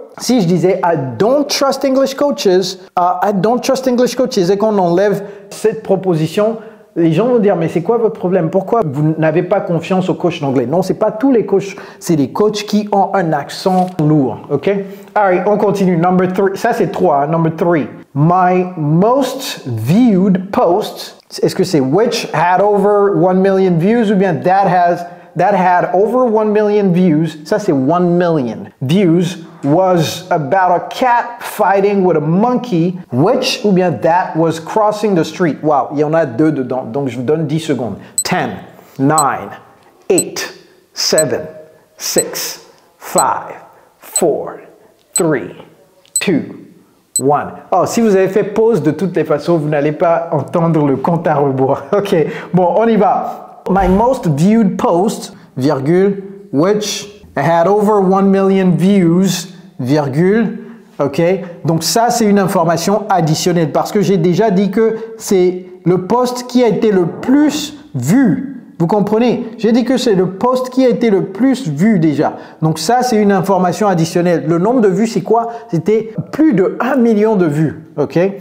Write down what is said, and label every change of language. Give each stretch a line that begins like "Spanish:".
French: si je disais
English: I don't trust English coaches,
French: I don't trust English coaches, et qu'on enlève cette proposition, les gens vont dire, mais c'est quoi votre problème? Pourquoi vous n'avez pas confiance aux coachs d'anglais? Non, c'est pas tous les coachs, c'est les coachs qui ont un accent lourd, ok? Alright, on continue.
English: Number 3,
French: ça c'est 3, hein? Number 3.
English: My most viewed post,
French: est-ce que c'est
English: which had over 1 million views
French: ou bien
English: that had over 1 million views?
French: Ça c'est
English: 1 million views was about a cat fighting with a monkey, which
French: ou bien
English: that was crossing the street.
French: Wow, il y en a 2 dedans, donc je vous donne 10 secondes. 10, 9, 8, 7, 6, 5, 4, 3, 2, 1. Oh, si vous avez fait pause, de toutes les façons, vous n'allez pas entendre le compte à rebours. Ok, bon, on y va.
English: My most viewed post, virgule, which had over 1 million views, virgule, ok?
French: Donc ça, c'est une information additionnelle parce que j'ai déjà dit que c'est le post qui a été le plus vu. Vous comprenez? J'ai dit que c'est le post qui a été le plus vu déjà. Donc ça, c'est une information additionnelle. Le nombre de vues, c'est quoi? C'était plus de 1 million de vues, ok?